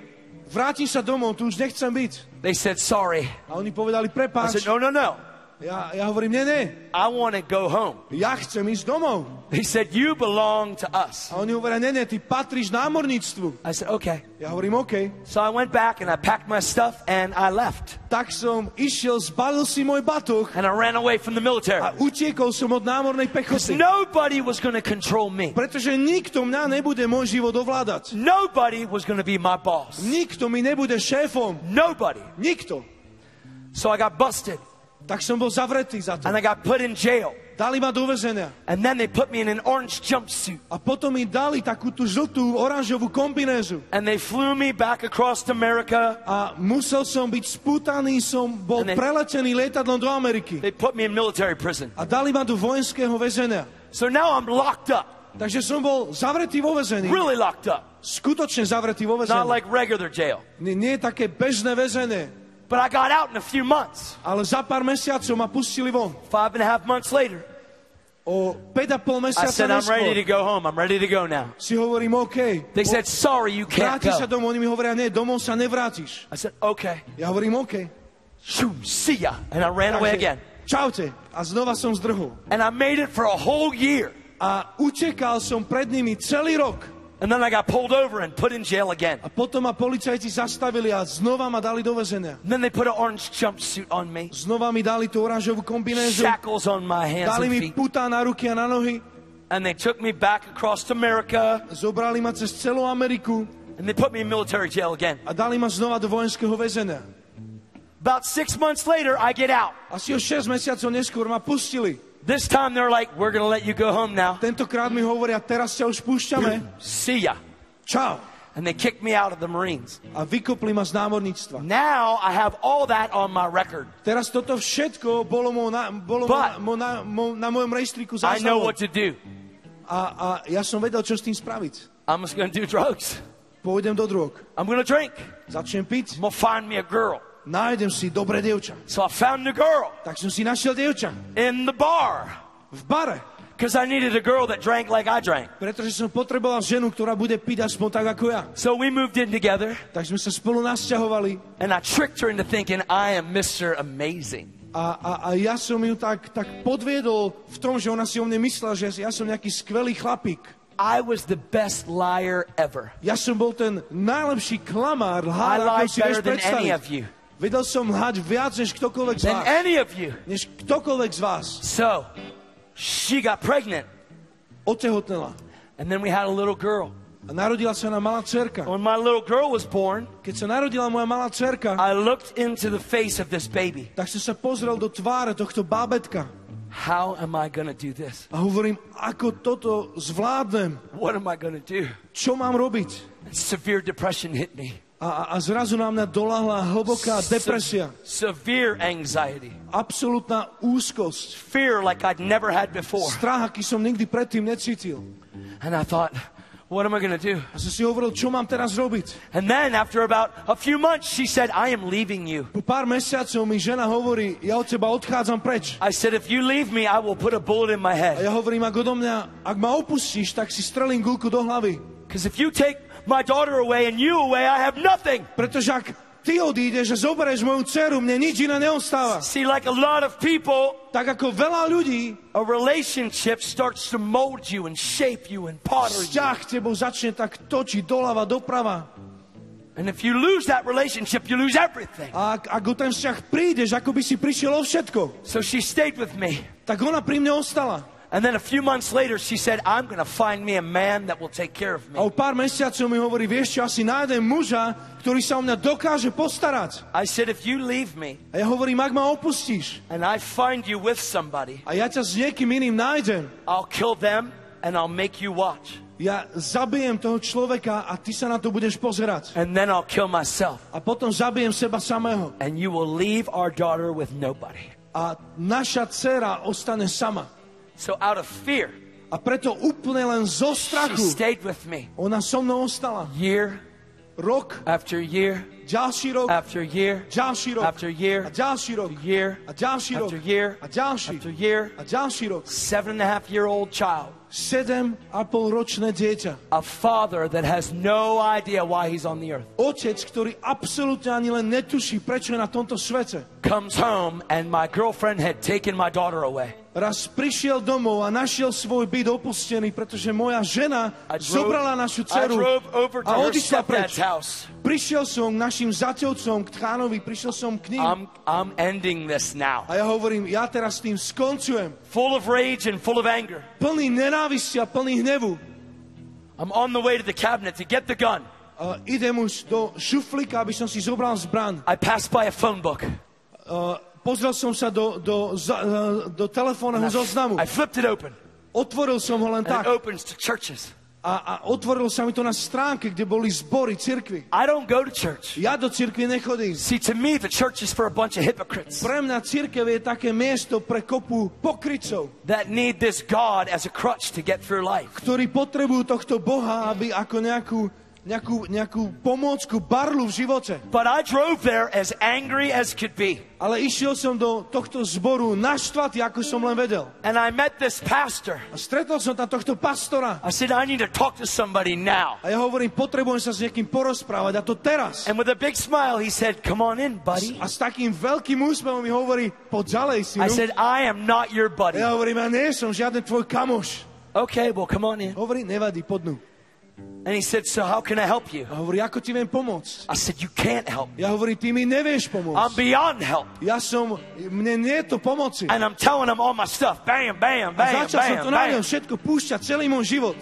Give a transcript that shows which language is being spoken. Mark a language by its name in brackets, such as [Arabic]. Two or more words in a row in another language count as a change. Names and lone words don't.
[Slovak] vrátim sa domov, tu už nechcem byť. [English] They said, sorry. [Slovak] A oni povedali, [English] I [Slovak] prepáč. [English] said, no. [Slovak] Ja hovorím, nie, [English] I want to go home. [Slovak] ja chcem ísť domov. [English] They said, you belong to us. [Slovak] A oni hovoria, nie, ty patríš námorníctvu. [English] I said, okay. [Slovak] Ja hovorím, OK. [English] So I went back and I packed my stuff and I left. [Slovak] Tak som išiel, zbalil si môj batoh [English] And I ran away from the military. [Slovak] a utiekol som od námornej [English] Because [Slovak] pechoty. [English] nobody was going to control me. [Slovak] Pretože nikto mňa nebude môj život ovládať. [English] Nobody was going to be my boss. [Slovak] Nikto mi nebude šéfom. [English] Nobody. [Slovak] Nikto. [English] So I got busted [Slovak] Tak som bol zavretý za to. [English] and I got put in jail. [Slovak] Dali ma do väzenia. [English] And then they put me in an orange jumpsuit. [Slovak] A potom mi dali takú tú žltú, oranžovú kombinézu. [English] And they flew me back across America. [Slovak] A musel som byť spútaný, som bol [English] And they- [Slovak] preletený lietadlom do Ameriky. [English] They put me in military prison. [Slovak] A dali ma do vojenského väzenia. [English] So now I'm locked up. [Slovak] Takže som bol zavretý vo väzení. [English] Really locked up. [Slovak] Skutočne zavretý vo [English] Not [Slovak] väzení. [English] like regular jail. [Slovak] Nie je také bežné väzenie. [English] But I got out in a few months. [Slovak] Ale za pár mesiacov ma pustili von. [English] 5.5 months later, [Slovak] O 5,5 [English] I [Slovak] mesiaca [English] said, I'm ready to [Slovak] neskôr [English] go home. I'm ready to go now. [Slovak] si hovorím, OK. [English] They said, sorry, you can't [Slovak] Vrátiš sa [English] go. [Slovak] domov. Oni mi hovoria, nie, domov sa nevrátiš. [English] I said, okay. [Slovak] Ja hovorím, OK. [English] Shoo, see ya. And I ran away again. [Slovak] Čaute. A znova som zdrhol. [English] And I made it for a whole year. [Slovak] A utekal som pred nimi celý rok. [English] And then I got pulled over and put in jail again. [Slovak] A potom ma policajti zastavili a znova ma dali do väzenia. [English] And then they put an orange jumpsuit on me, [Slovak] Znova mi dali tú oranžovú kombinézu. [English] shackles on my hands [Slovak] Dali [English] and [Slovak] mi [English] feet. [Slovak] putá na ruky a na nohy. [English] And they took me back across America. [Slovak] Zobrali ma cez celú Ameriku [English] And they put me in military jail again. [Slovak] a dali ma znova do vojenského väzenia. [English] About 6 months later, I get out. [Slovak] Asi o 6 mesiacov neskôr ma pustili. [English] This time they're like, we're going to let you go home now. [Slovak] Tentokrát mi hovoria, teraz ťa už púšťame. [English] See ya. [Slovak] Čau. [English] And they kicked me out of the Marines. [Slovak] A vykopli ma z námorníctva. [English] Now I have all that on my record. [Slovak] Teraz toto všetko bolo na mojom rejstríku [English] I know [Slovak] záznamov. [English] what to do. [Slovak] A ja som vedel, čo s tým spraviť. [English] I'm just going to do drugs. [Slovak] Pôjdem do drog. [English] I'm going to drink. [Slovak] Začnem piť. [English] I'm going to find me a girl. [Slovak] Nájdem si dobré dievča. [English] So I found a girl [Slovak] Tak som si našiel dievča. [English] in the bar. [Slovak] V bare. [English] Because I needed a girl that drank like I drank. [Slovak] Pretože som potreboval ženu, ktorá bude piť aspoň tak ako ja. [English] So we moved in together. [Slovak] Tak sme sa spolu nasťahovali. [English] And I tricked her into thinking I am Mr. Amazing. [Slovak] A ja som ju tak podviedol v tom, že ona si o mne myslela, že ja som nejaký skvelý chlapík. [English] I was the best liar ever. [Slovak] Ja som bol ten najlepší klamár, [English] I [Slovak] lhár, ako [English] lied [Slovak] si vieš [English] better than any of [Slovak] predstaviť. [English] you. [Slovak] Vedel som lhať viac než ktokoľvek z [English] Than [Slovak] vás. [English] any of you. [Slovak] Než ktokoľvek z vás. [English] So she got pregnant. [Slovak] Otehotnela. [English] And then we had a little girl. [Slovak] A narodila sa na malá dcerka. [English] When my little girl was born, [Slovak] Keď sa narodila moja malá dcerka, [English] I looked into the face of this baby. [Slovak] tak som sa pozrel do tváre tohto bábetka. [English] How am I going to do this? [Slovak] A hovorím, ako toto zvládnem? [English] What am I going to do? [Slovak] Čo mám robiť? [English] Severe depression hit me. [Slovak] A zrazu na mňa doľahla hlboká depresia. [English] Severe anxiety. [Slovak] Absolútna úzkosť. [English] Fear like I'd never had before. [Slovak] Strach, aký som nikdy predtým necítil. [English] And I thought, what am I going to do? [Slovak] A som si hovoril, čo mám teraz robiť? [English] And then after about a few months, she said, I am leaving you. [Slovak] Po pár mesiacov mi žena hovorí, ja od teba odchádzam preč. [English] I said, if you leave me, I will put a bullet in my [Slovak] A [English] head. [Slovak] ja hovorím, ak ma opustíš, tak si strelím guľku do hlavy. [English] Because if you take my daughter away and you away, I have nothing. [Slovak] Pretože ak ty odídeš a zoberieš moju dceru, mne nič iné neostáva. [English] See, like a lot of people, [Slovak] Tak ako veľa ľudí, [English] a relationship starts to mold you and shape you and potter you. [Slovak] vzťah tebou začne tak točiť doľava, doprava. [English] And if you lose that relationship, you lose everything. [Slovak] A ak o ten vzťah prídeš, ako by si prišiel o všetko, [English] So she stayed with me. [Slovak] tak ona pri mne ostala. [English] And then a few months later, she said, I'm going to find me a man that will take care of [Slovak] A o [English] me. [Slovak] pár mesiacov mi hovorí, vieš čo, asi nájdem muža, ktorý sa o mňa dokáže postarať. [English] I said, if you leave me [Slovak] A ja hovorím, ak ma opustíš [English] and I find you with somebody, [Slovak] a ja ťa s niekým iným nájdem, [English] I'll kill them and I'll make you watch. [Slovak] ja zabijem toho človeka a ty sa na to budeš pozerať. [English] And then I'll kill myself. [Slovak] A potom zabijem seba samého. [English] And you will leave our daughter with nobody. [Slovak] A naša dcera ostane sama. [English] So out of fear, [Slovak] A preto úplne len zo [English] she [Slovak] strachu [English] stayed with me [Slovak] ona so mnou ostala. [English] year [Slovak] Rok, [English] after year [Slovak] ďalší rok, [English] after year [Slovak] ďalší rok, [English] after year [Slovak] a ďalší rok, [English] year [Slovak] a ďalší rok, [English] after year [Slovak] a ďalší, [English] after year. [Slovak] a ďalší rok. [English] 7.5-year-old child. [Slovak] 7,5-ročné dieťa. [English] A father that has no idea why he's on the earth [Slovak] Otec, ktorý absolútne ani len netuší, prečo je na tomto svete. [English] comes home and my girlfriend had taken my daughter away. [Slovak] Raz prišiel domov a našiel svoj byt opustený, pretože moja žena zobrala našu [English] I [Slovak] dceru [English] drove over to [Slovak] a [English] her [Slovak] odišla preč. [English] stepdad's house. [Slovak] Prišiel som k našim zaťovcom, k tchánovi, prišiel som k ním. [English] I'm ending this now. [Slovak] A ja hovorím, ja teraz s tým skoncujem. [English] Full of rage and full of anger. [Slovak] Plný nenávisti a plný hnevu. [English] I'm on the way to the cabinet to get the gun. [Slovak] Idem už do šuflíka, aby som si zobral zbraň. [English] I passed by a phone book. [Slovak] Pozrel som sa do telefónneho zoznamu. [English] I flipped it open. [Slovak] Otvoril som ho len [English] And it [Slovak] tak. [English] opens to churches. [Slovak] A otvoril sa mi to na stránke, kde boli zbory, cirkvi. [English] I don't go to church. [Slovak] Ja do cirkvi nechodím. [English] See, to me, the church is for a bunch of hypocrites [Slovak] Pre mňa cirkev je také miesto pre kopu pokrytcov, [English] that need this God as a crutch to get through life. [Slovak] ktorí potrebujú tohto Boha, aby ako nejakú pomôcku barlu v živote. [English] But I drove there as angry as could be. [Slovak] Ale išiel som do tohto zboru naštvatý, ako som len vedel. [English] And I met this pastor. [Slovak] A stretol som tam tohto pastora. [English] I said, I need to talk to somebody now. [Slovak] A ja hovorím, potrebujem sa s niekým porozprávať, a to teraz. [English] And with a big smile, he said, come on in, buddy. [Slovak] A s takým veľkým úsmevom mi hovorí, poď ďalej, synu. [English] I said, I am not your buddy. [Slovak] Ja hovorím, ja nie som žiaden tvoj kamoš. [English] Okay, well, come on in. [Slovak] Hovorí, nevadí, podnú. [English] And he said, so how can I help you? [Slovak] A hovorí, ako ti viem pomôcť? [English] I said, you can't help me. [Slovak] Ja hovorím, ty mi nevieš [English] I'm [Slovak] pomôcť. [English] beyond help. [Slovak] Mne nie je to pomoci. [English] And I'm telling him all my stuff. Bam, bam, [Slovak] A bam, začal som to bam, na ňom bam. všetko púšťať, celý môj život.